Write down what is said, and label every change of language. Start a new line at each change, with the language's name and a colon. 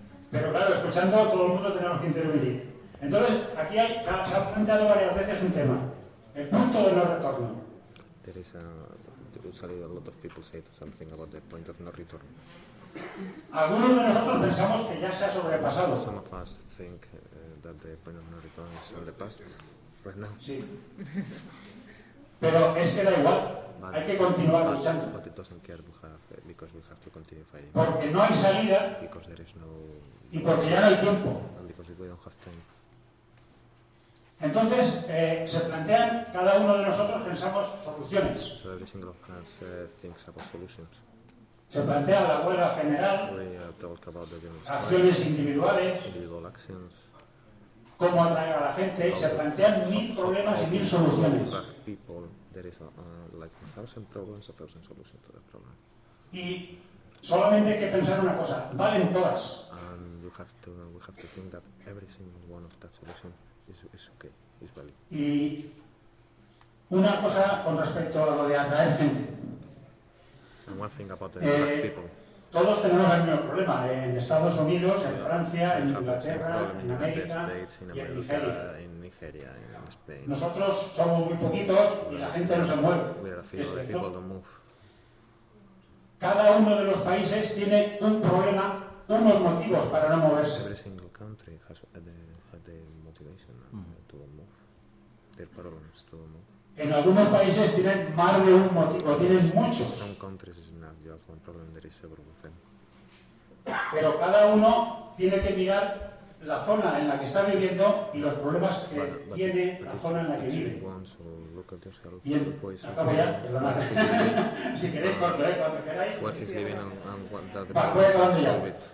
Spanish: Pero claro, escuchando, todo el mundo tenemos que intervenir. Entonces, aquí se ha planteado varias veces un tema. El punto de no retorno.
English: There is a... There's a lot of people say something about the point of no return.
Spanish: Algunos de nosotros pensamos que ya se ha sobrepasado.
English: Some of us think that the point of no return is on the past, right now.
Spanish: Sí. Pero es que da igual. Hay que continuar luchando.
English: But it doesn't care because we have to continue fighting.
Spanish: Porque no hay salida.
English: Because there is no.
Spanish: Y porque ya no hay tiempo.
English: And because we don't have time.
Spanish: Entonces se plantean, cada uno de nosotros pensamos soluciones.
English: So every single of us thinks about solutions.
Spanish: Se plantea la huelga general.
English: We talk about the general strike.
Spanish: Acciones individuales.
English: Individual actions.
Spanish: Cómo atraer a la gente. Se plantean mil problemas y mil soluciones.
English: People. There is like 1,000 problems, 1,000 solutions to the problem.
Spanish: Y solamente hay que pensar una cosa, valen todas.
English: And we have to think that every single one of that solution is okay, is valid.
Spanish: Y una cosa con respecto a lo de atraer gente.
English: And one thing about the people.
Spanish: Todos tenemos el mismo problema en Estados Unidos, en Francia, en Inglaterra, en América,
English: States,
Spanish: y en Nigeria.
English: In Nigeria, in Spain.
Spanish: Nosotros somos muy poquitos y la gente no se mueve.
English: We are a few of the people don't move.
Spanish: Cada uno de los países tiene un problema, unos motivos para no moverse.
English: Every single country has the motivation to move. Their problems to move.
Spanish: En algunos países tienen más de un motivo, tienen muchos.
English: Some countries is not just one problem, there is several of them.
Spanish: Pero cada uno tiene que mirar la zona en la que está viviendo y los problemas que tiene la zona en la que vive. Acabo ya, perdona. Si queréis, corto, cuando queráis.
English: Where he's living and what that depends on solve it.